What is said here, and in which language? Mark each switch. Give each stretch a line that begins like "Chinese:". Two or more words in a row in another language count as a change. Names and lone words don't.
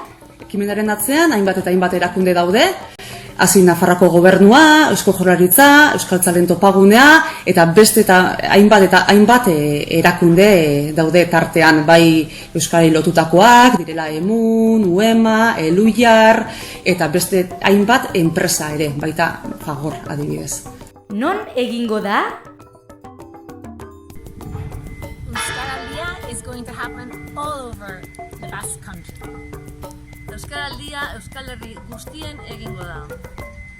Basque: Ekimenaren atzean hainbat eta hainbat erakunde daude, hasi Nafarroako gobernua, Eusko Jaurlaritza, Euskaltzalen topagunea eta beste eta hainbat erakunde daude tartean, bai euskarari lotutakoak, direla Emun, Uema, Eluiar eta beste hainbat enpresa ere, baita Fagor adibidez. Non egingo da?
English: Euskaraldia is going to happen all over the Basque Country.
Basque: Euskaraldia Euskal Herri guztien egingo da.